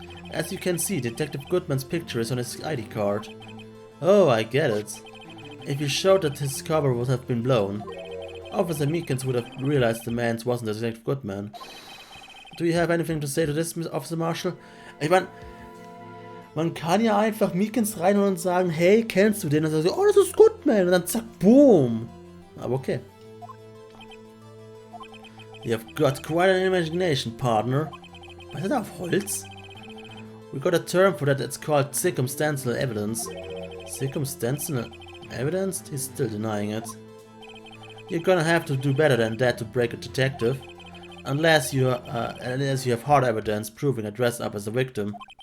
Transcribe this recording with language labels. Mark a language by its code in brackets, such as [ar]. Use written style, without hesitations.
[en] As you can see, Detective Goodman's picture is on his ID card. Oh, I get it. If he showed that, his cover would have been blown. Officer Meekins would have realized the man wasn't Detective Goodman. Do you have anything to say to this, Officer Marshall? [de] Ich meine, man kann ja einfach Meekins reinholen und sagen, hey, kennst du den? Und dann sagt, oh, das ist Goodman. Und dann zack, boom. Aber okay. [en] You've got quite an imagination, partner. [de] Was ist das auf Holz? [en] We got a term for that, it's called circumstantial evidence. Circumstantial evidence? He's still denying it. You're gonna have to do better than that to break a detective. Unless you have hard evidence proving I dressed up as a victim.